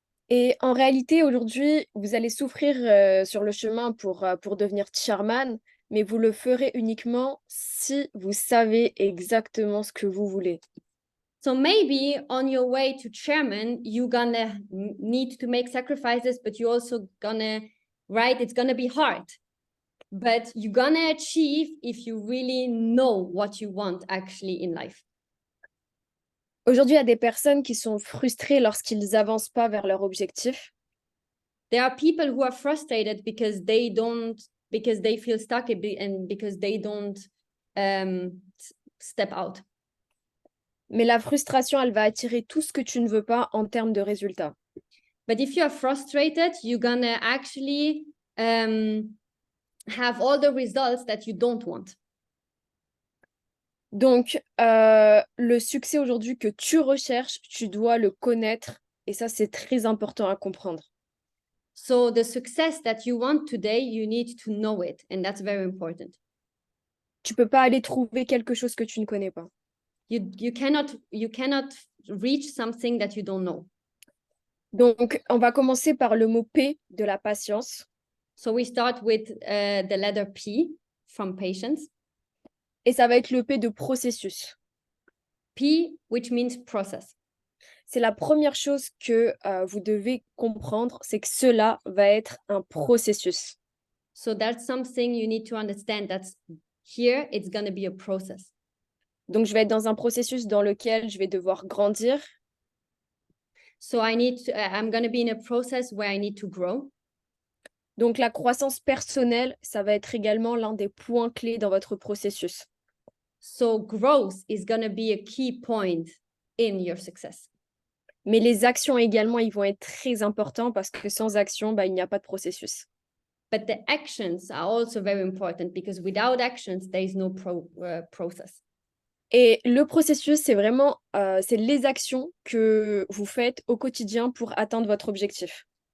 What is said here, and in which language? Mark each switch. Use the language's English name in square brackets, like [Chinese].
[French] Et en réalité, aujourd'hui, vous allez souffrir sur le chemin pour devenir chairman, mais vous le ferez uniquement si vous savez exactement ce que vous voulez. [English] So maybe on your way to chairman, you're gonna need to make sacrifices, but you're also gonna, right? It's gonna be hard. but you're gonna achieve if you really know what you want actually in life. [French] Aujourd'hui, il y a des personnes qui sont frustrées lorsqu'ils avancent pas vers leur objectif. [English] There are people who are frustrated because they feel stuck and because they don't step out. [French] Mais la frustration, elle va attirer tout ce que tu ne veux pas en termes de résultats. [English] But if you are frustrated, you're gonna actually have all the results that you don't want. [French] Donc, le succès aujourd'hui que tu recherches, tu dois le connaître. Et ça, c'est très important à comprendre. [English] So the success that you want today, you need to know it, and that's very important. [French] Tu peux pas aller trouver quelque chose que tu ne connais pas. [English] You cannot reach something that you don't know. [French] Donc, on va commencer par le mot P de la patience. [English] So we start with the letter P from patience. [French] Et ça va être le P de processus. [English] P, which means process. [French] C'est la première chose que vous devez comprendre, c'est que cela va être un processus. [English] So that's something you need to understand. That's here, it's going to be a process. [French] Donc, je vais être dans un processus dans lequel je vais devoir grandir. [English] So I'm going to be in a process where I need to grow. [French] Donc, la croissance personnelle, ça va être également l'un des points clés dans votre processus. [English] So growth is going to be a key point in your success. [French] Mais les actions également, ils vont être très importants parce que sans action, il n'y a pas de processus. [English] But the actions are also very important because without actions, there is no process. [French] Et le processus, c'est vraiment c'est les actions que vous faites au quotidien pour atteindre votre objectif.